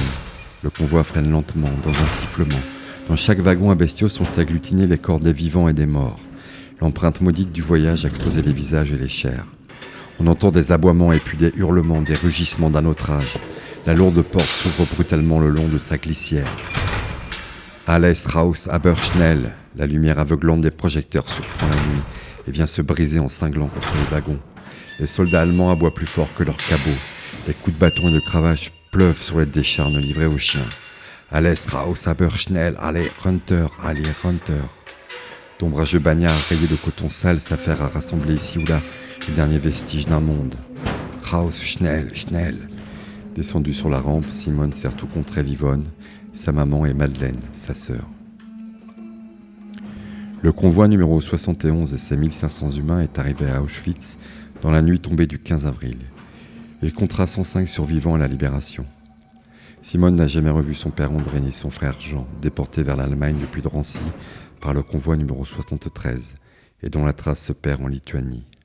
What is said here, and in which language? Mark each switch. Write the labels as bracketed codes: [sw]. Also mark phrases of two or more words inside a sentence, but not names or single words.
[fr] Le convoi freine lentement, dans un sifflement. Dans chaque wagon à bestiaux sont agglutinés les corps des vivants et des morts. L'empreinte maudite du voyage a creusé les visages et les chairs. On entend des aboiements et puis des hurlements, des rugissements d'un autre âge. La lourde porte s'ouvre brutalement le long de sa glissière. [de] Alles raus, aber schnell. [fr] La lumière aveuglante des projecteurs surprend la nuit et vient se briser en cinglant contre les wagons. Les soldats allemands aboient plus fort que leurs cabots. Les coups de bâton et de cravache pleuvent sur les décharnes livrées aux chiens. [de] Alles raus, aber schnell. Allez, runter, allez, runter. [fr] D'ombrageux bagnards rayés de coton sale s'affairent à rassembler ici ou là les derniers vestiges d'un monde. [de] Raus, schnell, schnell. [fr] Descendue sur la rampe, Simone serre tout contre elle Yvonne, sa maman et Madeleine, sa sœur. Le convoi numéro 71 et ses 1500 humains est arrivé à Auschwitz dans la nuit tombée du 15 avril. Il comptera 105 survivants à la libération. Simone n'a jamais revu son père André ni son frère Jean, déportés vers l'Allemagne depuis Drancy par le convoi numéro 73, et dont la trace se perd en Lituanie.